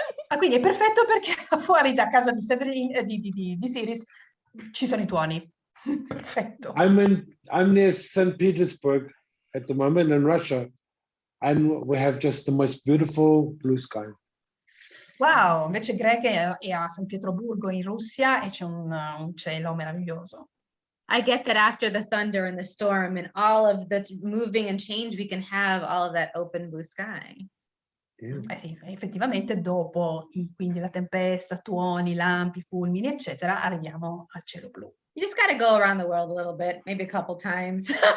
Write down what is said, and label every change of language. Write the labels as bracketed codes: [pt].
[it] Ah, quindi è perfetto perché fuori da casa di Siris ci sono i tuoni. Perfetto. [en] I'm near St. Petersburg at the moment in Russia, and we have just the most beautiful blue skies. [it] Wow, invece Greg è a San Pietroburgo in Russia e c'è un cielo meraviglioso. [en] I get that after the thunder and the storm and all of the moving and change, we can have all of that open blue sky. Yeah. [it] Sì, effettivamente dopo quindi la tempesta, tuoni, lampi, fulmini, eccetera, arriviamo al cielo blu. [en] You just got to go around the world a little bit, maybe a couple times.